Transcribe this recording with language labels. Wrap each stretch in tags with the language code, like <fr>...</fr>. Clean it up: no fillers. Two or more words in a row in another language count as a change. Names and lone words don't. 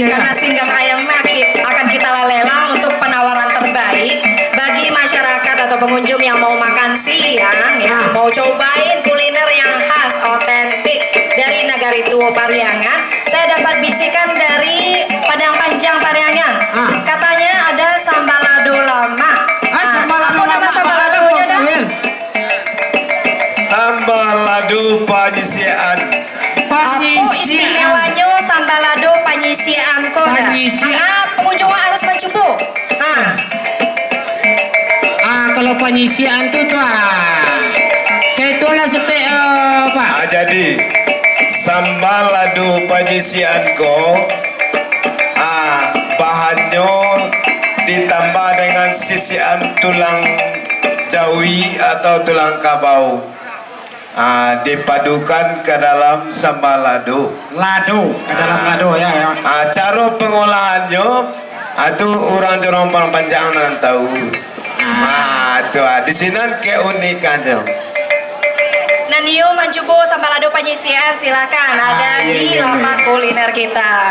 <id>Karena singgang ayam akan kita lelang untuk penawaran terbaik bagi masyarakat atau pengunjung yang mau makan siang ya, mau cobain kuliner yang khas, otentik dari Nagari Tua Pariangan. Saya dapat bisikan dari Padang Panjang Pariangan. Katanya ada sambalado lama. Apa nama sambaladonya dah? Sambal ladu panyisian. Apa istimewanya sambalado panyisian ko dah? Panyisian. Karena pengunjung harus mencoba. Kalau penyisian tuh cetulah seperti apa? Jadi sambal ladu panyisian ko bahannya ditambah dengan sisian tulang jawi atau tulang kabau. Dipadukan ke dalam sambal lado. Lado, ke dalam lado ya. Cara pengolahannya itu orang panjang dan tahu. Di sini keunikannya. Nah, Nio mencoba sambal lado penyisian, silakan ada di lapak kuliner kita.</id>